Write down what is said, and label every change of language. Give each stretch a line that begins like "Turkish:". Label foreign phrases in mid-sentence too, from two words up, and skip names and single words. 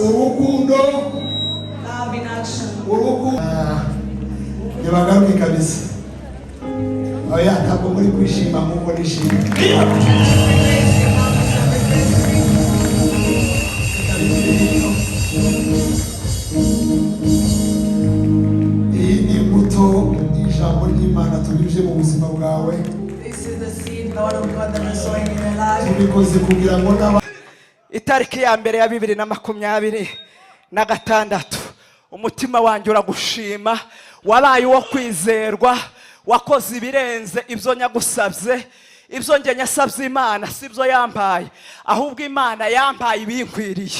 Kinyarwanda: Urukundo.
English: Love in action.
Kinyarwanda: Urukundo. Yabagaruke kabisa. Oya ntabwo muri kwishima muko nishima. Iyi ni imbuto ijambo ry'Imana tubinyujije mu buzima bwawe.
English: This is the seed, Lord of God, that is sowing in your life.
Kinyarwanda: Tubikoze kugira ngo n'aba itariki ya mbere ya 2026 umutima wanjye uragushima, wabaye uwo kwizerwa, wakoze ibirenze ibyo nyagusabye. Ibyo nge nyasabye Imana sibyo yampaye, ahubwo Imana yampaye ibinkwiriye.